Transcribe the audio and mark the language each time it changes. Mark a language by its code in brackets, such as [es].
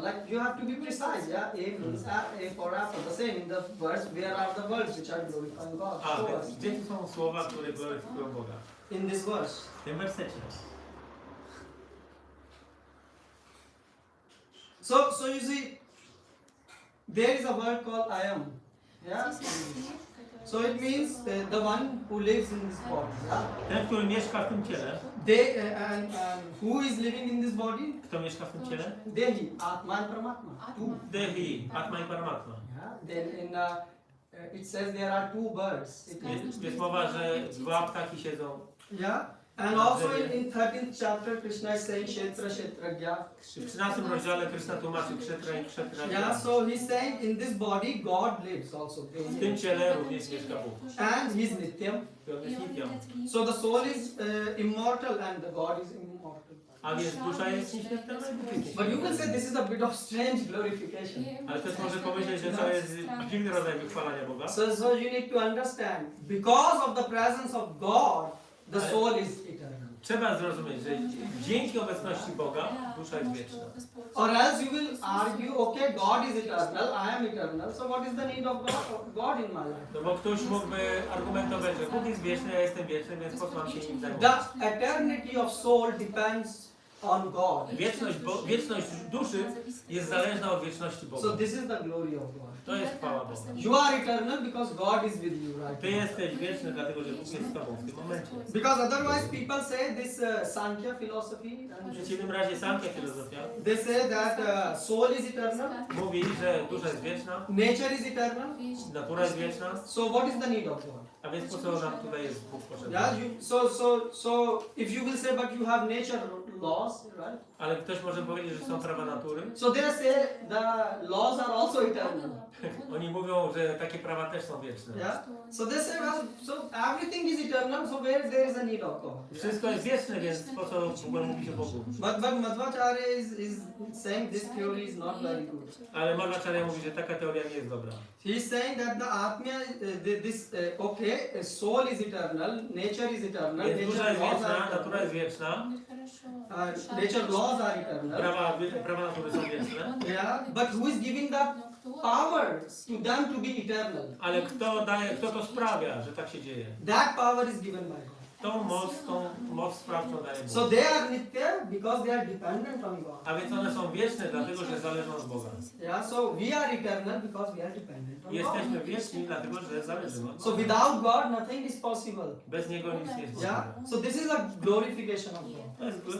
[en] Like you have to be precise. Yeah, A means A for apple. The same in the verse. Where are the words which are glorifying God? [pl] A, [en] Show [pl] więc [en] us. [pl] gdzie tu są słowa, które gloryfikują Boga? [en] In this verse. [pl] W tym wersecie. [en] So you see, there is a word called I am. Yeah. So it means the one who lives in this body. Yeah. [pl] Ten, który mieszka w tym ciele. [en] They and who is living in this body? [pl] Kto mieszka w tym ciele? [en] Dehi, Atma and Paramatma. Two. [pl] Dehi, Atma i Paramatma. [en] Yeah. Then in it says there are two birds. [pl] Jest mowa, że dwa ptaki siedzą. [en] Yeah. And also in 13th chapter, Krishna is saying Kshetra Kshetragya. [pl] W 13 rozdziale Krishna tłumaczy kshetra i kshetra. [en] Yeah. So he's saying in this body God lives also. [pl] W tym ciele również mieszka Bóg. [en] And he's Nityam. [pl] I on jest Nityam. [en] So the soul is immortal and the God is immortal. [pl] A więc dusza jest nieśmiertelna i Bóg jest [en] But you will [pl] nieśmiertelny. [en] say this is a bit of strange glorification. [pl] Ale też może pomyśleć, że to jest dziwny rodzaj wychwalania Boga. [en] So you need to understand, because of the presence of God, the soul is eternal. [pl] Trzeba zrozumieć, że dzięki obecności Boga dusza jest wieczna. [en] Or else you will argue, okay, God is eternal, I am eternal, so what is the need of God in my life? [pl] No bo ktoś mógłby argumentować, że Bóg jest wieczny, ja jestem wieczny, więc po co mam się nim zajmować? [en] The eternity of soul depends on God. [pl] Wieczność duszy jest zależna od wieczności Boga. [en] So this is the glory of God. [pl] To jest chwała Boga. [en] You are eternal because God is with you, right? [pl] Ty jesteś wieczny, dlatego że Bóg jest z Tobą w tym momencie. [en] Because otherwise people say this Sankhya philosophy, [pl] W [en] and [pl] przeciwnym razie Sankhya filozofia [en] they say that soul is eternal, [pl] mówi, że dusza jest wieczna, [en] nature is eternal, [pl] natura jest wieczna, [en] so what is the need of God? [pl] a więc po co nam tutaj jest Bóg potrzebny? [en] Yeah, so if you will say but you have nature laws, right? [pl] Ale ktoś może powiedzieć, że są prawa natury. [en] So they say the laws are also eternal. [pl] Oni mówią, że takie prawa też są wieczne. [en] Yeah. So they say, well, so everything is eternal, so where there is a need of God? [pl] Wszystko jest wieczne, więc po co w ogóle mówić o Bogu? [en] But Madhvacharya is saying this theory is not very good. [pl] Ale Madhvacharya mówi, że taka teoria nie jest dobra. [en] He is saying that the Atma, soul is eternal, nature is eternal, [pl] Więc dusza [en] nature laws [pl] wieczna, [en] are [pl] natura jest wieczna, [en] nature laws are eternal. [pl] prawa natury są wieczne. [en] Yeah, but who is giving that power to them to be eternal? [pl] Ale kto to sprawia, że tak się dzieje? [en] That power is given by God. [pl] Tą moc sprawczą daje [en] So [pl] Bóg. [en] they are nitya because they are dependent on God. [pl] A więc one są wieczne, dlatego że zależą od Boga. [en] Yeah, so we are eternal because we are dependent on God. [pl] Jesteśmy wieczni, dlatego że zależymy od [en] So [pl] Boga. [en] without God, nothing is possible. [pl] Bez Niego nic nie jest [en] Yeah. [pl] możliwe. [en] So this is a glorification of God.